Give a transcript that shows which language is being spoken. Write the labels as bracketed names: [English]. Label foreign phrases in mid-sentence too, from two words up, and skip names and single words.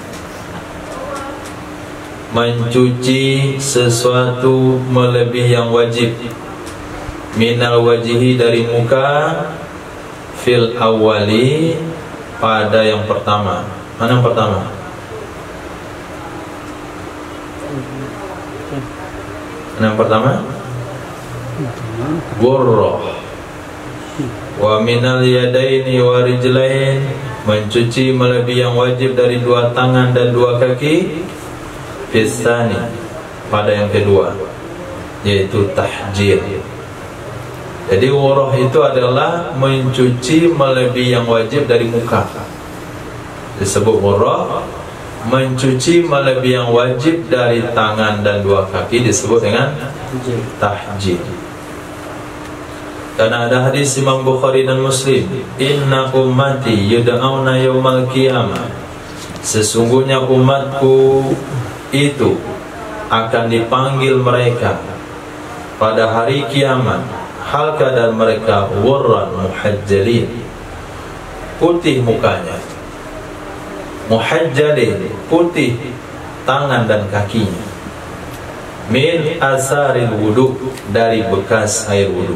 [Indonesian] Mencuci sesuatu melebihi yang wajib. [Arabic] من الوجه, [Indonesian] dari muka, [Arabic] في الأولى, [Indonesian] pada yang pertama. Mana yang pertama? Mana yang pertama? [Arabic] غرة. ومن اليدين والرجلين, [Indonesian] mencuci melebihi yang wajib dari dua tangan dan dua kaki. Fisani, pada yang kedua, yaitu tahjil. Jadi ghurrah itu adalah mencuci melebihi yang wajib dari muka. Disebut ghurrah, mencuci melebihi yang wajib dari tangan dan dua kaki disebut dengan tahjil. Karena ada hadis Imam Bukhari dan Muslim, [Arabic] إن أمتي يدعون يوم القيامة, [Indonesian] sesungguhnya umatku itu akan dipanggil mereka pada hari kiamat, hal keadaan mereka [Arabic] غرا محجلين, [Indonesian] putih mukanya, muhajjalin, putih tangan dan kakinya, [Arabic] من آثار الوضوء, [Indonesian] dari bekas air wudu.